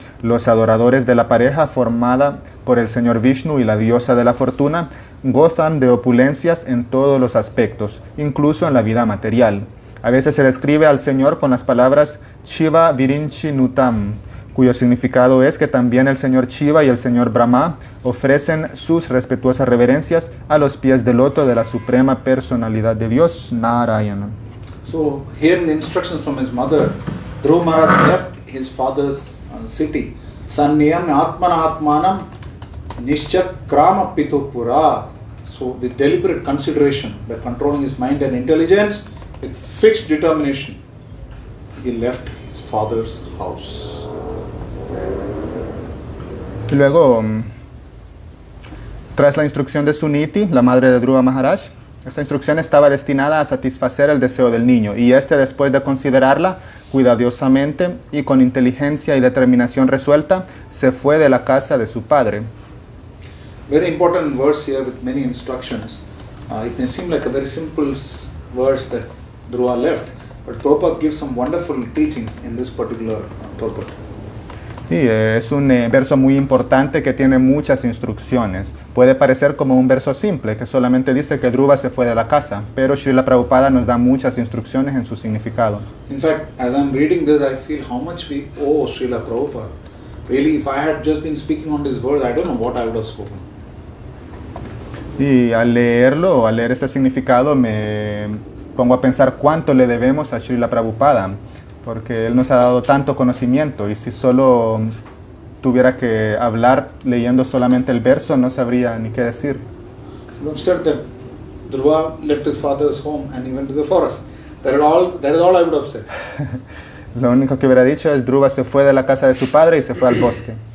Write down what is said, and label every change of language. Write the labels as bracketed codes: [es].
[es] Los adoradores de la pareja formada por el Señor Vishnu y la diosa de la fortuna gozan de opulencias en todos los aspectos, incluso en la vida material. A veces se describe al Señor con las palabras [sa] Shiva Virinchi Nutam, [es] cuyo significado es que también el Señor Shiva y el Señor Brahma ofrecen sus respetuosas reverencias a los pies del loto de la Suprema Personalidad de Dios, Narayana. [en] So here in the instructions from his mother, Dhruva Maharaj left his father's city. [sa] Sanniyam atmana atmanam nishchakrama pitupura. [en] So with deliberate consideration, by controlling his mind and intelligence, with fixed determination, he left his father's house. [es] Y luego, tras la instrucción de Suniti, la madre de Dhruva Maharaj, esta instrucción estaba destinada a satisfacer el deseo del niño, y este, después de considerarla cuidadosamente y con inteligencia y determinación resuelta, se fue de la casa de su padre. [en] Very important verse here with many instructions. It may seem like a very simple verse that Dhruva left, but Prabhupada gives some wonderful teachings in this particular purport. [es] Sí, es un verso muy importante que tiene muchas instrucciones. Puede parecer como un verso simple, que solamente dice que Dhruva se fue de la casa, pero Srila Prabhupada nos da muchas instrucciones en su significado. [en] In fact, as I'm reading this, I feel how much we owe Srila Prabhupada. Really, if I had just been speaking on this verse, I don't know what I would have spoken. [es] Y al leer este significado, me pongo a pensar cuánto le debemos a Srila Prabhupada, porque Él nos ha dado tanto conocimiento, y si solo tuviera que hablar leyendo solamente el verso, no sabría ni qué decir. [en] You have said that Dhruva left his father's home and he went to the forest. That is all I would have said. [es] Lo único que hubiera dicho es Dhruva se fue de la casa de su padre y se fue al bosque.